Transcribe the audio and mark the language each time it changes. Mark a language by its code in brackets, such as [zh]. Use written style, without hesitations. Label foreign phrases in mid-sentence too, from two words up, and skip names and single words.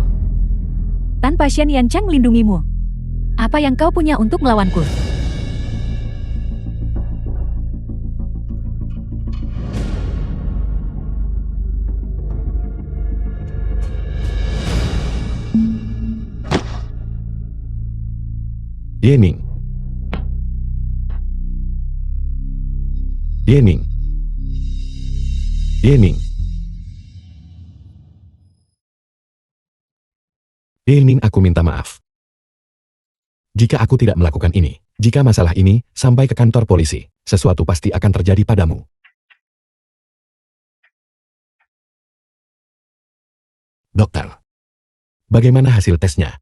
[id] Tanpa Shen Yan Cheng melindungimu, apa yang kau punya untuk melawanku? Yening. Yening. Yening. Yening, aku minta maaf. Jika aku tidak melakukan ini, jika masalah ini sampai ke kantor polisi, sesuatu pasti akan terjadi padamu. Dokter, bagaimana hasil tesnya?